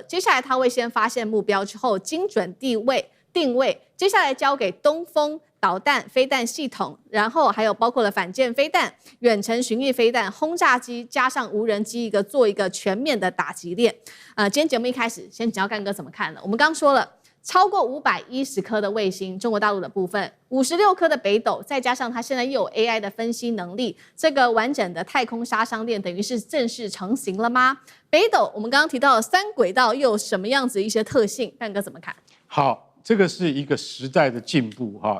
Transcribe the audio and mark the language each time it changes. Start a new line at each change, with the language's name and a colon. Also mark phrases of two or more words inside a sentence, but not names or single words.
Chinese: 接下來，他會先發現目標之後，精準定位，接下來交給東風導彈、飛彈系統，然後還有包括了反艦飛彈、遠程巡弋飛彈、轟炸機，加上無人機，做一個全面的打擊鏈。今天節目一開始，先請教幹哥怎麼看呢？我們剛說了。超過510顆的衛星，中國大陸的部分，56顆的北斗，再加上它現在又有 AI 的分析能力，這個完整的太空殺傷鏈等於是正式成型了嗎？北斗，我們剛剛提到的3軌道又有什麼樣子一些特性？幹哥怎麼看？好，這個是一個時代的進步哈。